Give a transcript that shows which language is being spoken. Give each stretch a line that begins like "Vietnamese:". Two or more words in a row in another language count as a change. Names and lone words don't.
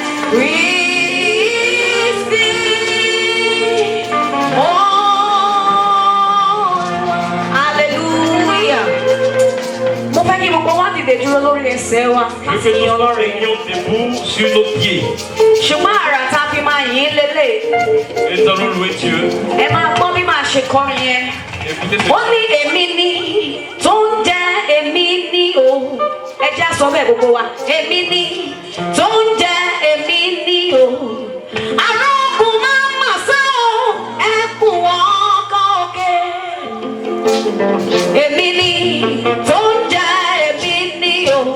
Yoruba: Receive. Oh, hallelujah. Mo fẹ́ kí gbogbo wa dìde dúró lórí ẹsẹ̀ wa.
French: Je veux que nous nous rendions debout sur nos pieds.
Yoruba: Ṣùgbọ́n àrà tá a fi máa yìn ín lélẹ̀.
French: Et nous allons louer Dieu.
Yoruba: Ẹ máa gbọ́ bí màá ṣe kọrin yẹn.
French: Écoutez ce
Yoruba: Ó ní èmi ni tó ń jẹ́ èmi ni o. Ẹ jẹ́ á sọ bẹ́ẹ̀ gbogbo wa. Èmi ni tó ń jẹ́ èmi ni o. Arógun máa mà sá o, ẹkùn ọkọ̀ òkè. Èmi ni tó ń jẹ́ èmi ni o.